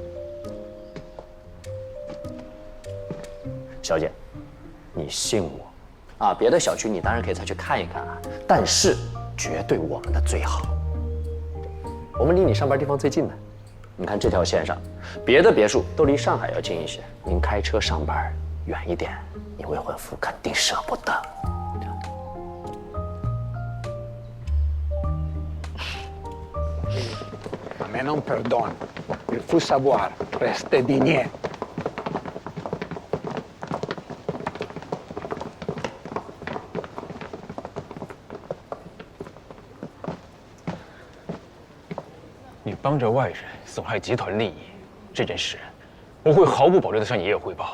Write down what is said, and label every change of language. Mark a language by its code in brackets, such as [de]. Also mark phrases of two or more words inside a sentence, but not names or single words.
[zh] 小姐，你信我啊！别的小区你当然可以再去看一看啊，但是绝对我们的最好。我们离你上班地方最近的，你看这条线上，别的别墅都离上海要近一些，您开车上班远一点，你未婚夫肯定舍不得。 [it] A me non perdona. [fr] Il faut savoir rester digne. [zh] 你帮着外人损害集团利益，这件事，我会毫不保留地向爷爷汇报。